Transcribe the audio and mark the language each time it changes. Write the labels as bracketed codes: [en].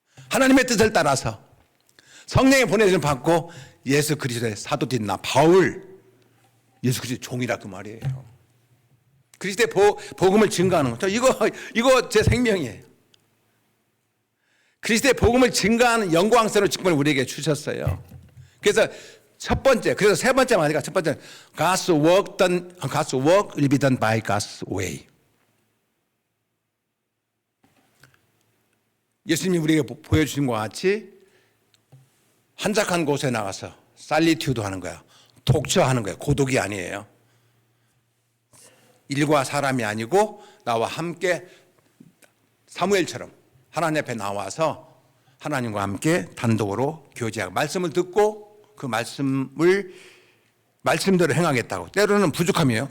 [ko] 하나님의 뜻을 따라서 성령의 보내심을 받고 예수 그리스도의 사도된 나 바울, 예수 그리스도의 종이라 그 말이에요. 그리스도의 복음을 증거하는 거. 이거 제 생명이에요. 그리스도의 복음을 증거하는 영광스러운 직분을 우리에게 주셨어요. 그래서 그래서 세 번째 말이가 첫 번째 [en] God's work will be done by God's way. [ko] 예수님이 우리에게 보여주신 것 같이 한적한 곳에 나가서 살리튜드 하는 거야. 독처하는 거야. 고독이 아니에요. 일과 사람이 아니고 나와 함께 사무엘처럼 하나님 앞에 나와서 하나님과 함께 단독으로 교제하고 말씀을 듣고 그 말씀대로 행하겠다고. 때로는 부족함이에요.